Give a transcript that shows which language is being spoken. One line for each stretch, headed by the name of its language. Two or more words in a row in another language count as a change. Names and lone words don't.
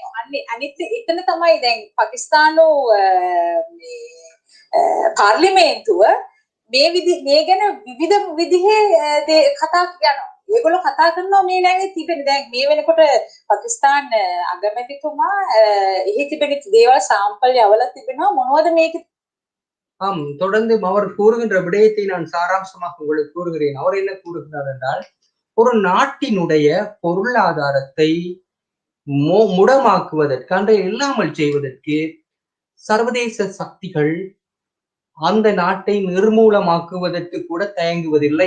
Sinhala: අනිත් එතන තමයි දැන් පාකිස්තානෝ පාර්ලිමේන්තුව මේ ගැන විවිධ විදිහේ කතා කරනවා. ඒගොල්ලෝ කතා කරනවා මේ නැවේ තිබෙන දැන් මේ වෙනකොට පාකිස්තාන අගමැතිතුමා එහි තිබෙන දේවල් සාම්පල් යවලා තිබෙනවා මොනවද මේක
Tamil: தொடர்ந்து அவர் கூறுகின்ற விடயத்தை நான் சாராம்சமாக உங்களுக்கு கூறுகிறேன். அவர் என்ன கூறுகிறார் என்றால், ஒரு நாட்டினுடைய பொருளாதாரத்தை முடமாக்குவதற்கு, அன்றை இல்லாமல் செய்வதற்கு சர்வதேச சக்திகள் அந்த நாட்டை நிர்மூலமாக்குவதற்கு கூட தயங்குவதில்லை.